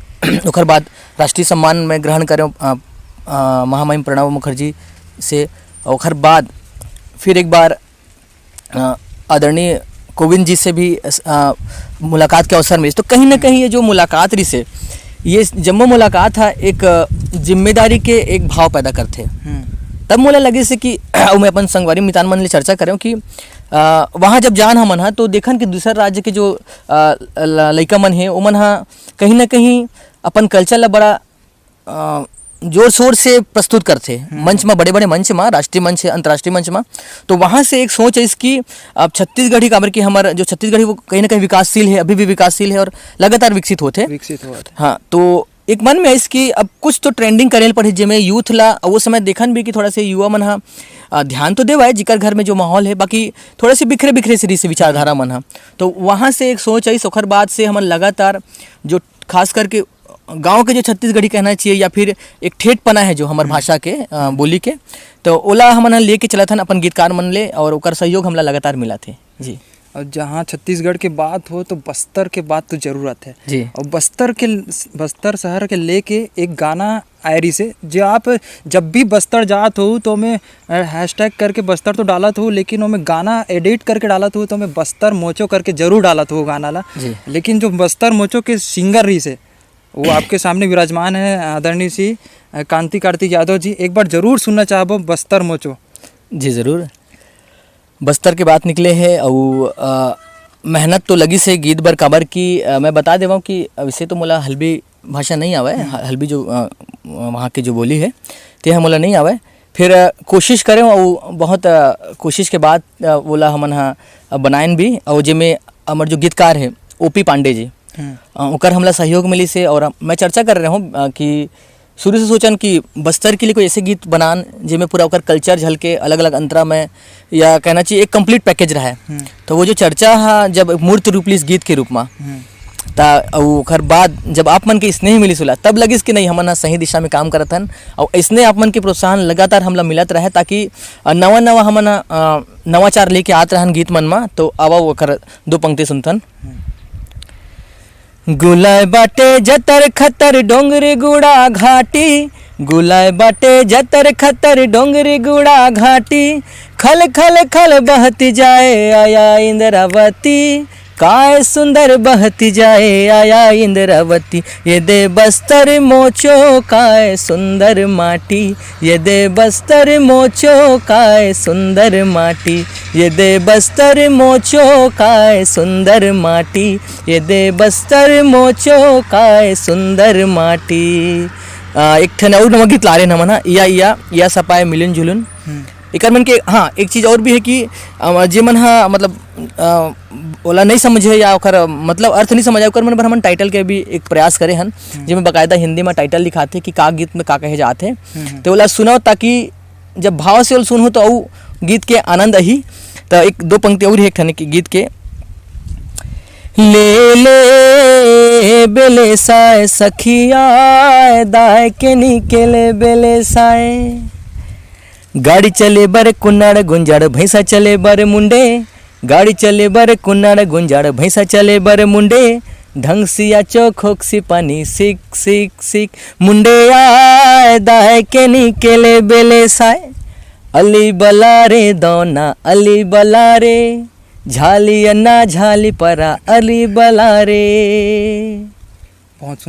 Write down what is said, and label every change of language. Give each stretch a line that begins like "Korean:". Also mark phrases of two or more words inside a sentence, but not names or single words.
Chhattisgarhi: ओकर बाद राष्ट्रीय सम्मान में ग्रहण करें महामहिम प्रणब मुखर्जी से। ओकर बाद फिर एक बार आदरणीय कोविंद जी से भी मुलाकात के अवसर मिले। तो कहीं ना कहीं ये जो मुलाकात रही से ये जम्मो मुलाकात है एक जिम्मेदारी के एक भाव पैदा करते। तब मोला लगे से कि मैं अपन संगवारी मितान मन ले चर्चा करें कि वहाँ जब जान हमन हा तो देखन कि दूसरा राज्य के जो लइका मन है ओमन हा कहीं ना कहीं अपन कल्चर ला बड़ा जोर शोर से प्रस्तुत करते मंच में, बड़े बड़े मंच में, राष्ट्रीय मंच अंतर्राष्ट्रीय मंच में। तो वहाँ से एक सोच है इसकी अब छत्तीसगढ़ी काबर की हमारा जो छत्तीसगढ़ी वो कहीं ना कहीं विकासशील है, अभी भी विकासशील है और लगातार विकसित होते। हाँ, तो एक मन में इसकी अब कुछ तो ट्रेंडिंग करेल पड़े जिसमें यूथ ला वो समय देखन भी कि थोड़ा से युवा मन हा ध्यान तो देवा है जिकर घर में जो माहौल है, बाकी थोड़े से बिखरे बिखरे से विचारधारा मन हा। तो वहाँ से एक सोच आई, सोखर बाद से हम लगातार जो खास करके गांव के जो छत्तीसगढ़ी कहना चाहिए या फिर एक ठेठपना है जो हमारे भाषा के बोली के, तो ओला हमन लेके चला था अपन गीतकार मन ले और ओकर सहयोग हमला लगातार मिला थे जी। और जहाँ छत्तीसगढ़ के बात हो तो बस्तर के बात तो जरूरत है जी। और बस्तर शहर के लेके एक गाना आयरी से जो आप जब भी बस्तर जात हो तो मैं हैशटैग करके बस्तर तो डालत हो, लेकिन वो मैं गाना एडिट करके डालत हो तो मैं बस्तर मोचो करके जरूर डालत हो गाना ला। लेकिन जो बस्तर मोचो के सिंगर रही से वो आपके सामने विराजमान है आदरणीय सी कांति कार्तिक यादव जी, एक बार जरूर सुनना चाहबो बस्तर मोचो जी। ज़रूर, बस्तर के बात निकले है और मेहनत तो लगी से गीत बर काबर की मैं बता देवा कि वैसे तो मोला हल्बी भाषा नहीं आवे, हल्बी जो वहाँ की जो बोली है ते मोला नहीं आवे, फिर कोशिश करें और बहुत कोशिश के बाद बोला हमन बनाएन भी। और जिसमें हमारे जो गीतकार है OP पांडे जी ओकर हमला सहयोग मिली से, और मैं चर्चा कर रहा हूँ कि शुरू से सोचन कि बस्तर के लिए कोई ऐसे गीत बनान जिसमें पूरा ओकर कल्चर झलके अलग अलग अंतरा में या कहना चाहिए एक
English: complete package
Chhattisgarhi: रहा है। तो वो जो चर्चा है जब मूर्त रूप ली गीत के रूप में ता ओकर बाद जब आप मन के स्नेह मिली सुला तब लगिस कि नहीं हमन सही दिशा में काम करत हन और इसने आप मन के प्रोत्साहन लगातार हमला मिलत रहे ताकि नवा नवा हमन नवाचार लेके आत रहन गीत मन में। तो आवा ओकर दो पंक्ति सुनथन।
Halbi: गुलाय बाटे जतर खतर डोंगरी गुड़ा घाटी, गुलाय बाटे जतर खतर डोंगरी गुड़ा घाटी, खल खल खल बहती जाए आया इंद्रावती, काय सुंदर बहती जाए आया इंद्रावती, ये दे बस्तर मोचो काय सुंदर माटी, ये दे बस्तर मोचो काय सुंदर माटी, ये दे बस्तर मोचो काय सुंदर माटी, ये दे बस्तर मोचो काय सुंदर माटी।
Chhattisgarhi: एक ठन और नवा गीत ला रहे न मना या सपाए मिलन जुलन एक मन के। हाँ, एक चीज़ और भी है कि जे मन हा मतलब ओला नहीं समझे या ओकर मतलब अर्थ नहीं समझे ओकर मन पर हमन टाइटल के भी एक प्रयास करे हन जिसमें बकायदा हिंदी में टाइटल लिखाते कि का गीत में का कहे जाते, तो ओला सुनो ताकि जब भाव से सुनो तो औ गीत के आनंद ही। तो एक दो पंक्ति और एक ठन की गीत के।
Halbi: ले ले बेले साए सखिया दाय के निकले बेले साए, गाड़ी चले बर कुन्नाड़ गुंजाड़ भैंसा चले बर मुंडे, गाड़ी चले बर कुन्नाड़ गुंजाड़ भैंसा चले बर मुंडे, ढंग सिया चौखोक सी पानी सीख सीख सीख, मुंडे आए दाए के निकले बेले साए, अली बलारे दौना अली बलारे, झाली अन्ना झाली परा अली बलारे।
Chhattisgarhi: बहुत सुंदर,